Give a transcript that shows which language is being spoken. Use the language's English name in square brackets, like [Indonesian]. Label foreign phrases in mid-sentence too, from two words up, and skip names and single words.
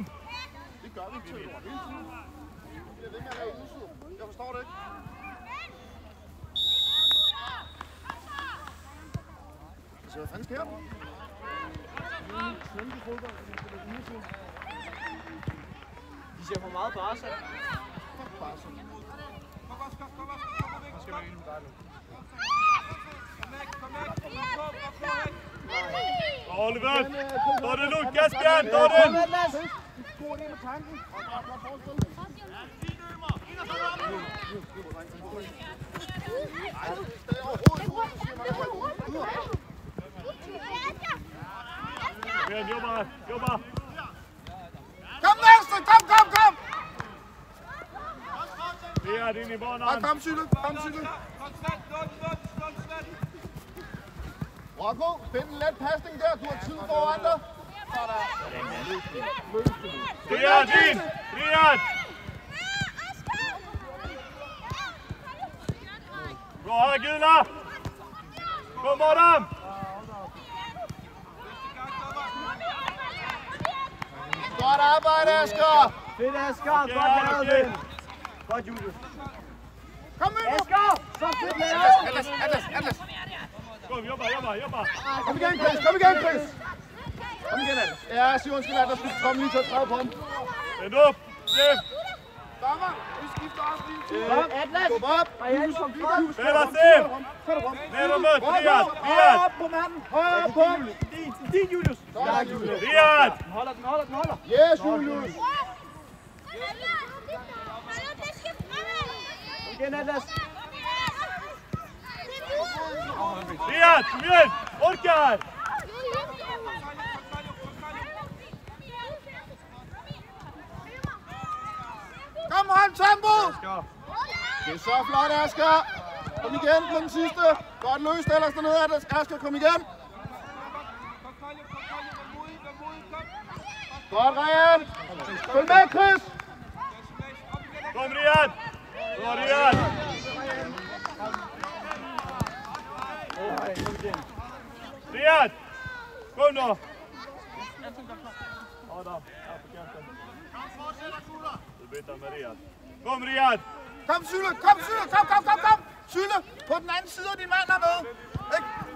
[Danish] Det gør vi til hele tiden. Vi bliver ved med at lave udsyd. Jeg forstår det ikke. Så hvad fanden sker der? Det er en fodbold. De ser for meget Barca. [Swedish] Oliver, ta det lugnt Kasper, ta den! [Danish] God idé med tanken. [Swedish] Men jobba, jobba! [Danish] Kom Næste, kom! [Swedish] Riyad in i banan. [Danish] Kom Syle. Rocco, find en let pasning der. Du har tid foran dig. [Swedish] Riyad in! Riyad! Bra här Gula! Kom Adam! [Danish] Godt arbejde, Asger. Fedt, Asger. Godt lavet, ven. Godt, Julius. Kom med! Asger! Så fedt lavet! Atlas! [Swedish] Kom, jobba! [Danish] Kom igen, Chris. Kom igen, Atlas. Ja, sig undskyld, at der skulle komme lige til at træde på ham. Vend op! Chef! Dommer, vi skifter også lige. Atlas! Skub op. Marianne som flot. Spela Sim! Ned og mød! Riyad! Riyad! Op på manden. Højere på. Din, Julius. Ja, Julius. Riyad! Den holder. Yes, Julius. Kom igen, Atlas. Riyad, kom igen! Orkar! Kom, hold tempo! Det er så flot, Asger. Kom igen på den sidste. Godt løst ellers dernede, Atlas. Asger, kom igen. Godt, Ryan. Følg med, Chris. [Swedish] Kom Riyad! Bra Riyad! Riyad! Kom nu! Adam, här på kanten. Du byter med Riyad. Kom Riyad! [Danish] Kom Syle, kom! Syle, på den anden side af din mand hernede. Ikke?